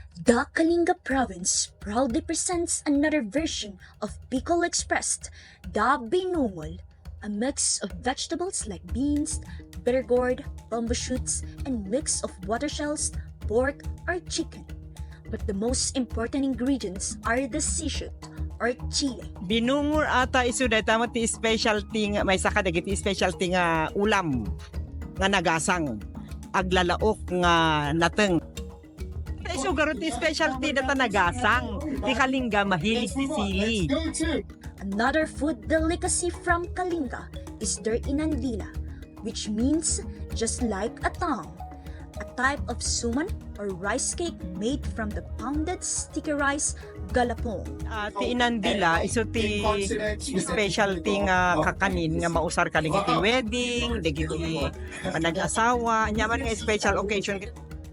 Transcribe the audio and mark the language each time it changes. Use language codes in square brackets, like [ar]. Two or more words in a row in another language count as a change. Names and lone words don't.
[en] The Kalinga province proudly presents another version of Bicol Express, the Binungol, a mix of vegetables like beans, bitter gourd, bamboo shoots, and mix of water shells, pork, or chicken. But the most important ingredients are the seafood or chile. [ilo] Binungur ata isuday tama ti specialty nga may saka dagiti specialty nga ulam nga nagasang aglalaok nga nateng. Isu garo ti specialty data nagasang ti Kalinga mahilig ti sili. [en] Another food delicacy from Kalinga is their inandila, which means just like a tongue, a type of suman or rice cake made from the pounded sticky rice galapong. [ilo] Ti inandila isu ti specialty nga kakanin nga mausar kaling iti wedding, dagiti panag-asawa, nyaman nga special occasion.